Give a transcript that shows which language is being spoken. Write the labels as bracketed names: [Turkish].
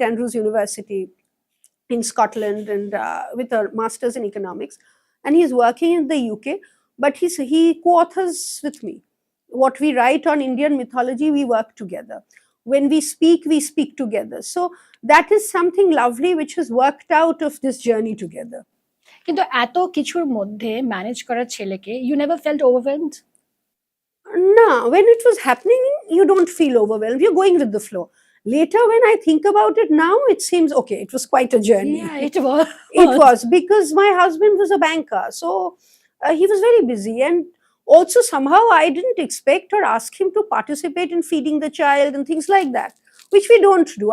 [English] Andrews University in Scotland, and with a master's in economics. And he's working in the UK, but he co-authors with me. What we write on Indian mythology, we work together. When we speak together. So that is something lovely which has worked out of this journey together. [Bangla] কিন্তু এত কিছুর মধ্যে manage করার ছেলেকে, [English] you never felt overwhelmed? No, when it was happening, you don't feel overwhelmed. You're going with the flow. Later, when I think about it now, it seems okay. It was quite a journey. Yeah, it was. It was, because my husband was a banker, so he was very busy. And also, somehow, I didn't expect or ask him to participate in feeding the child and things like that. which we don't do.